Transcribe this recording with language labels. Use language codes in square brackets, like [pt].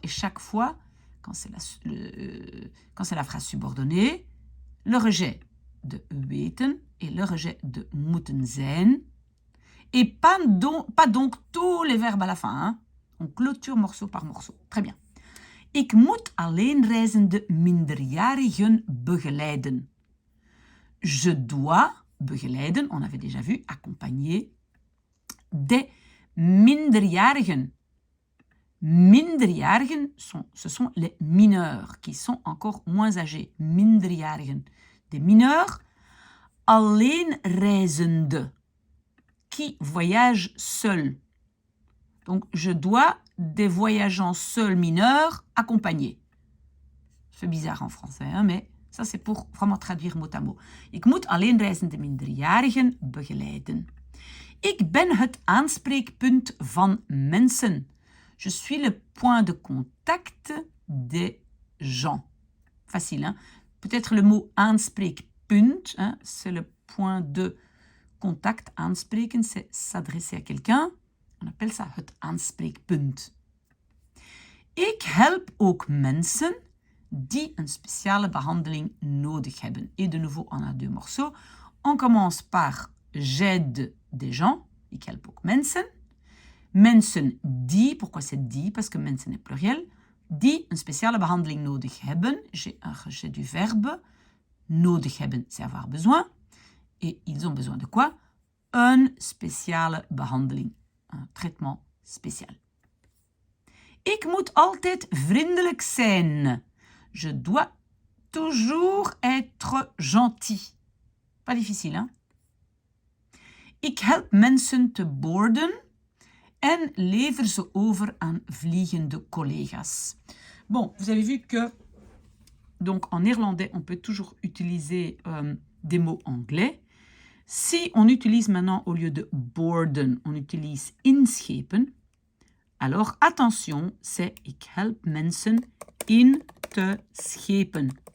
[fr] Et chaque fois, quand c'est la phrase subordonnée, le rejet de weten et le rejet de moeten zijn, et pas donc tous les verbes à la fin. Hein? On clôture morceau par morceau. Très bien. [nl] Ik moet alleenreizende minderjarigen begeleiden. [fr] Je dois begeleiden, on avait déjà vu, accompagner des minderjarigen. Minderjarigen, ce sont les mineurs qui sont encore moins âgés. Minderjarigen. Des mineurs alleenreizende qui voyagent seuls. Donc, je dois des voyageants seuls mineurs accompagnés. C'est bizarre en français, hein, mais ça c'est pour vraiment traduire mot à mot. [nl] Ik moet alleenreizende minderjarigen begeleiden. Ik ben het aanspreekpunt van mensen. [fr] Je suis le point de contact des gens. Facile, hein? Peut-être le mot aanspreekpunt, hein, c'est le point de contact aanspreken, c'est s'adresser à quelqu'un. On appelle ça het aanspreekpunt. [nl] Ik help ook mensen die een speciale behandeling nodig hebben. [fr] Et de nouveau, on a deux morceaux. On commence par j'aide des gens. [nl] Ik help ook mensen. [fr] Mensen die, pourquoi c'est die? Parce que mensen est pluriel. [nl] Die een speciale behandeling nodig hebben. [fr] J'ai du verbe. Nodig hebben, c'est avoir besoin. Et ils ont besoin de quoi? [nl] Een speciale behandeling. [fr] Un traitement spécial. [nl] Ik moet altijd vriendelijk zijn. [fr] Je dois toujours être gentil. Pas difficile, hein? [nl] Ik help mensen te boarden en lever ze over aan vliegende collega's. [fr] Bon, vous avez vu que donc en néerlandais, on peut toujours utiliser des mots anglais. Si on utilise maintenant, au lieu de boarden, on utilise inschepen, alors attention, c'est [nl] ik help mensen in te schepen.